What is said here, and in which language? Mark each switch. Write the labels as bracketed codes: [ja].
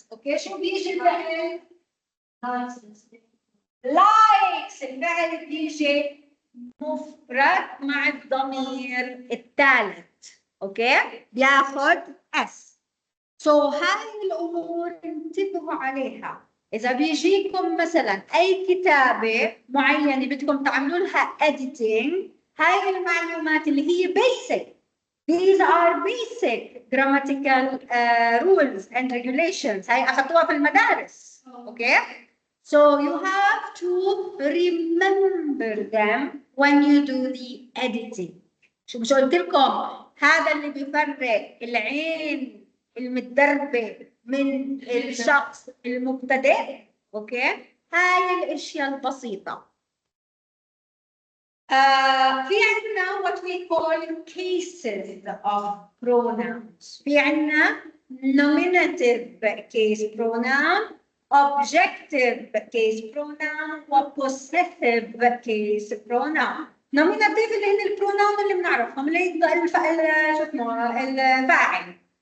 [ar] اوكي شو بيجي الفعل؟ likes الفعل بيجي مفرد مع الضمير الثالث. اوكي بياخذ اس. هاي الامور انتبهوا عليها. اذا بيجيكم مثلا اي كتابه معينه بدكم تعملوا لها editing، هاي المعلومات اللي هي basic. [en] These are basic grammatical rules and regulations. [ar] هاي أخذتوها في المدارس. Okay? [en] So you have to remember them when you do the editing. [ar] شو مش قلت لكم هذا اللي بيفرق العين المتدربة من الشخص المبتدئ. Okay? هاي الأشياء البسيطة. في عندنا [en] what we call cases of pronouns. [ar] في عندنا [en] nominative case pronoun, objective case pronoun وpossessive case pronoun. [ar] nominative اللي هن البروناون اللي بنعرفهم اللي شو اسمه الفاعل.